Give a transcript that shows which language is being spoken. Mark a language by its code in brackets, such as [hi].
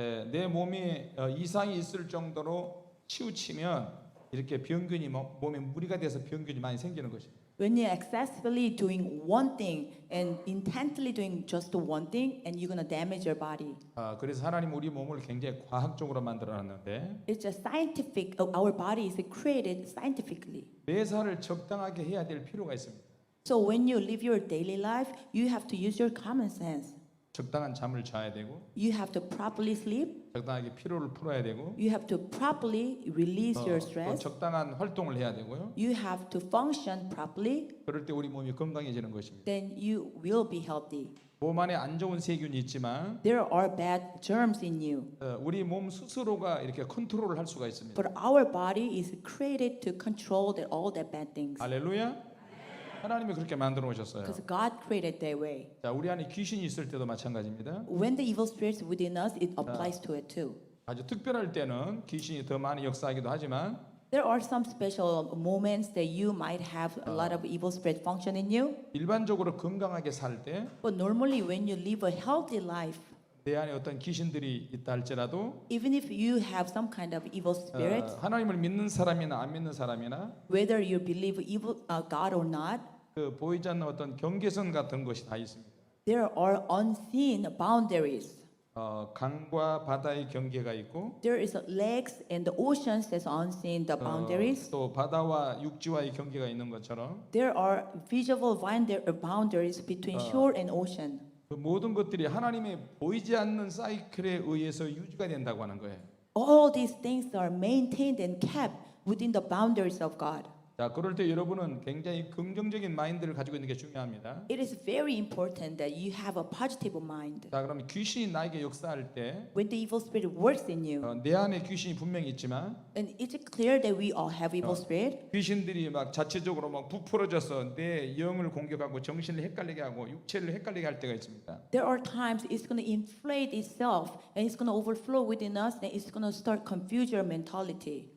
[ko] 내 몸에 이상이 있을 정도로 치우치면 이렇게 병균이 몸에 무리가 돼서 병균이 많이 생기는 것입니다. [en] when you're excessively doing one thing and intently doing just one thing, and you're going to damage your body. [ko] 그래서 하나님 우리 몸을 굉장히 과학적으로 만들어놨는데 [en] It's just scientific. Our body is created scientifically. [ko] 매사를 적당하게 해야 될 필요가 있습니다. [en] So when you live your daily life, you have to use your common sense. [ko] 적당한 잠을 자야 되고 [en] You have to properly sleep. [ko] 적당하게 피로를 풀어야 되고 [en] You have to properly release your [ko] 또 [en] stress. [ko] 적당한 활동을 해야 되고요. [en] You have to function properly. [ko] 그럴 때 우리 몸이 건강해지는 것입니다. [en] Then you will be healthy. [ko] 몸 안에 안 좋은 세균이 있지만 [en] There are bad germs in you, [ko] 우리 몸 스스로가 이렇게 컨트롤을 할 수가 있습니다. [en] but our body is created to control all the bad things. [ko] 할렐루야. 하나님이 그렇게 만들어 오셨어요. [en] Because God created that way. [ko] 자, 우리 안에 귀신이 있을 때도 마찬가지입니다. [en] When the evil spirits within us, it applies to it too. [ko] 아주 특별할 때는 귀신이 더 많이 역사하기도 하지만 [en] There are some special moments that you might have a lot of evil spirit function in you. [ko] 일반적으로 건강하게 살 때 [en] But normally when you live a healthy life, [ko] 내 안에 어떤 귀신들이 있다 할지라도 [en] even if you have some kind of evil spirit, [ko] 하나님을 믿는 사람이나 안 믿는 사람이나 [en] whether you believe evil God or not, [ko] 그 보이지 않는 어떤 경계선 같은 것이 다 있습니다. [en] there are unseen boundaries. [ko] 강과 바다의 경계가 있고 [en] There is lakes and the oceans that's unseen the boundaries. [ko] 또 바다와 육지와의 경계가 있는 것처럼 [en] There are visible boundaries between shore and ocean. [ko] 그 모든 것들이 하나님의 보이지 않는 사이클에 의해서 유지가 된다고 하는 거예요. [en] All these things are maintained and kept within the boundaries of God. [ko] 자, 그럴 때 여러분은 굉장히 긍정적인 마인드를 가지고 있는 게 중요합니다. [en] It is very important that you have a positive mind. [ko] 자, 그럼 귀신이 나에게 역사할 때 [en] When the evil spirit works in you, [ko] 내 안에 귀신이 분명히 있지만 [en] and it's clear that we all have evil spirit. [ko] 귀신들이 막 자체적으로 막 부풀어져서 내 영을 공격하고 정신을 헷갈리게 하고 육체를 헷갈리게 할 때가 있습니다. [en] There are times it's going to inflate itself and it's going to overflow within us and it's going to start confuse your mentality.